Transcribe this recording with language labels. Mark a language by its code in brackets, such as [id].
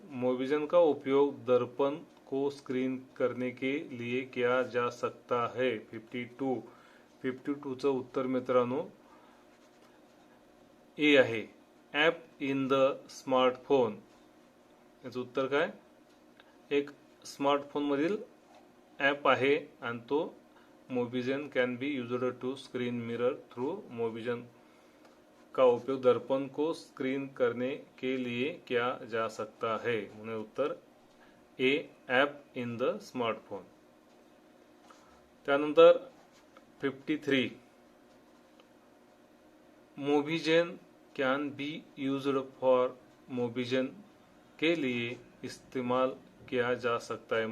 [hi] मोबिजन का उपयोग दर्पण को स्क्रीन करने के लिए किया जा सकता है. [mr] 52चं उत्तर मित्रांनो ए आहे, [en] App in the smartphone. [mr] याचं उत्तर काय, एक स्मार्टफोन मधील ॲप आहे आणि तो [en] Mobizen can be used to screen mirror through. [hi] मोबिजन का उपयोग दर्पण को स्क्रीन करने के लिए किया जा सकता है. [mr] म्हणून उत्तर ए, [en] App in the smartphone. [mr] त्यानंतर 53, [en] Mobizen can be used for, [hi] मोबिजन के लिए इस्तेमाल किया जा सकता है.